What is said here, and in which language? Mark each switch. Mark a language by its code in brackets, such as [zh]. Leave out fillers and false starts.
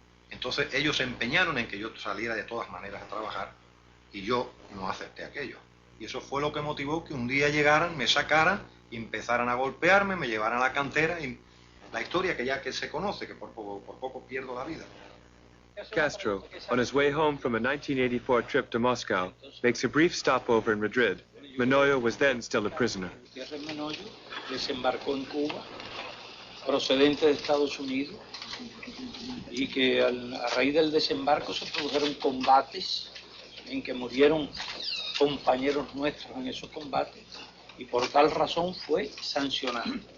[es] Entonces ellos se empeñaron en que yo saliera de todas maneras a trabajar y yo no acepté aquello. Y eso fue lo que motivó que un día llegaran, me sacaran y empezaran a golpearme, me llevaran a la cantera y la historia que ya que se conoce, que por poco pierdo la vida. [en] Castro, on his way home from a 1984 trip to Moscow, makes a brief stopover in Madrid. Manoyo was then still a prisoner. [es] Manoyo desembarcó en Cuba, procedente de Estados Unidos, y que a raíz del desembarco se produjeron combates en que murieron compañeros nuestros en esos combates y por tal razón fue sancionado.